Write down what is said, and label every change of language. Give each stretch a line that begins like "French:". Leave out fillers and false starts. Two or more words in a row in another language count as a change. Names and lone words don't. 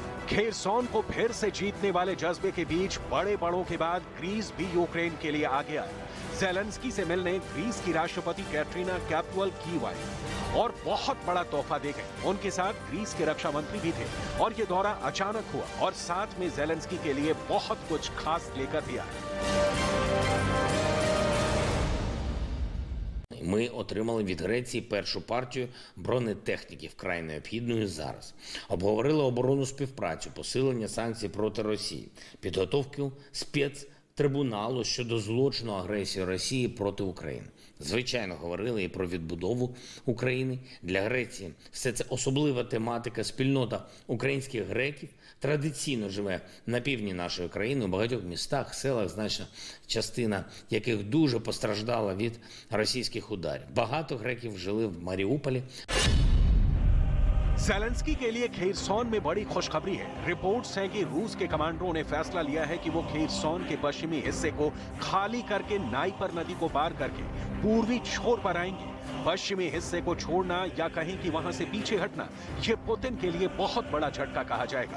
Hindi: खेरसौन को फिर से जीतने वाले जज्बे के बीच बड़े बड़ों के बाद ग्रीस भी यूक्रेन के लिए आ गया है। ज़ेलेंस्की से मिलने ग्रीस की राष्ट्रपति कैटरीना कैपुअल और बहुत बड़ा तोहफा दे गए। उनके साथ ग्रीस के रक्षा मंत्री भी थे और ये दौरा अचानक हुआ और साथ में ज़ेलेंस्की के लिए बहुत कुछ खास लेकर दिया है।
Ukrainian: Ми отримали від Греції першу партію бронетехніки, вкрай необхідною зараз. Обговорили оборонну співпрацю, посилення санкцій проти Росії, підготовку спецтрибуналу щодо злочину агресії Росії проти України. Звичайно, говорили і про відбудову України. Для Греції все це особлива тематика. Спільнота українських греків традиційно живе на півдні нашої країни, у багатьох містах, селах, значна частина яких дуже постраждала від російських ударів. Багато греків жили в Маріуполі.
Hindi: ज़ेलेंस्की के लिए खेरसौन में बड़ी खुशखबरी है। रिपोर्ट्स हैं कि रूस के कमांडरों ने फैसला लिया है कि वो खेरसौन के पश्चिमी हिस्से को खाली करके नाइपर नदी को पार करके पूर्वी छोर पर आएंगे। पश्चिमी हिस्से को छोड़ना या कहीं कि वहां से पीछे हटना, ये पुतिन के लिए बहुत बड़ा झटका कहा जाएगा।